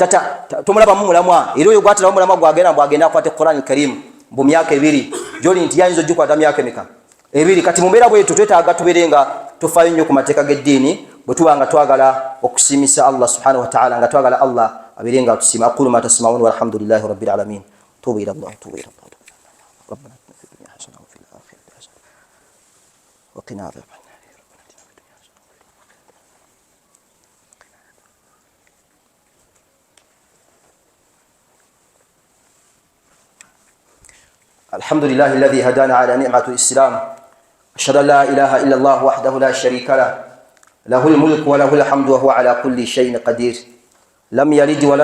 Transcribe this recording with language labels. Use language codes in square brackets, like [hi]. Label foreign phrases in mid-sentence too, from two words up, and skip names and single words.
[lg] tomulabamu mulamwa era oyo gwatalamu mulamwa gwagenda mbu agenda akwate Qur'an al-Karim mbu myaka 2 gyoli nti yayinza ogikwata myaka emeka 2 kati mu mbeera bwetu twetaaga tubeere nga tufaayo nnyo ku mateeka g'eddiini bwe tuba nga twagala okusiimisa Allah [ar] سبحانه وتعالى [lg] nga twagala Allah abeere nga tusiima [ar] أقول ما تسمعون والحمد لله رب العالمين توبوا إلى الله ربنا آتنا في الدنيا حسنة وفي الآخرة حسنة وقنا عذاب النار الحمد لله الذي هدانا على نعمة الإسلام أشهد أن لا إله إلا الله وحده لا شريك له له الملك وله الحمد وهو على كل شيء قدير لم يلد